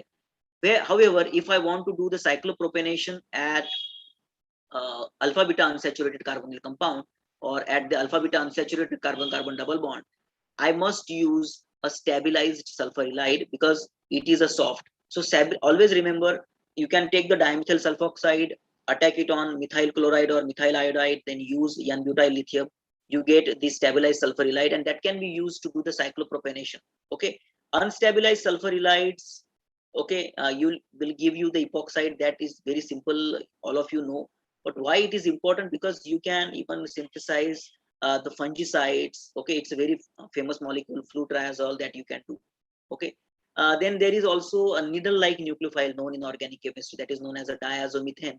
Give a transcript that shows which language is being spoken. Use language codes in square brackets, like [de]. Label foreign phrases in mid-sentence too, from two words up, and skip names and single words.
[en] Where, however, if I want to do the cyclopropanation at alpha beta unsaturated carbonyl compound, or at the alpha beta unsaturated carbon carbon double bond, I must use a stabilized sulfurylide because it is a soft. So always remember, you can take the dimethyl sulfoxide, attack it on methyl chloride or methyl iodide, then use N-butyl lithium. You get the stabilized sulfurylide, and that can be used to do the cyclopropanation. Okay, unstabilized sulfurylides, okay, will give you the epoxide. That is very simple, all of you know. But why it is important? Because you can even synthesize the fungicides. Okay, it's a very famous molecule, flutriazole, that you can do. Okay, then there is also a needle-like nucleophile known in organic chemistry, that is known as a diazomethane.